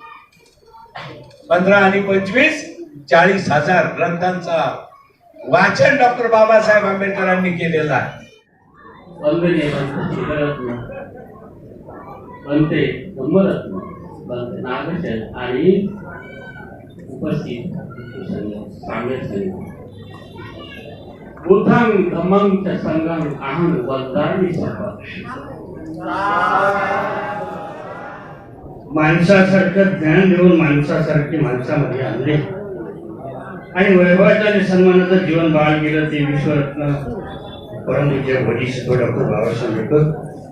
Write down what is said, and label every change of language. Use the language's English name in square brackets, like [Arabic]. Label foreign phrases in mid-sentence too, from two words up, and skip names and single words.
[Marathi] 15 आणि 25 40,000 ग्रंथांचा वाचन डॉक्टर बाबासाहेब आंबेडकरांनी केलेला आहे. वंदनीय शिवरत्न बनते धम्मरत्न बनते नागशल आणि उपस्थित [Pali] बुद्धं धम्मं च संघं अहं वदामि सर्वदा. [Marathi] माणसासारखं ज्ञान देऊन माणसासारखे माणसामध्ये आणले आणि वैभवाचं आणि सन्मानाचं जीवन बाळ गेलं ते विश्वरत्न परमपूज्य वरिष्ठ डॉक्टर बाबासाहेब आंबेडकर.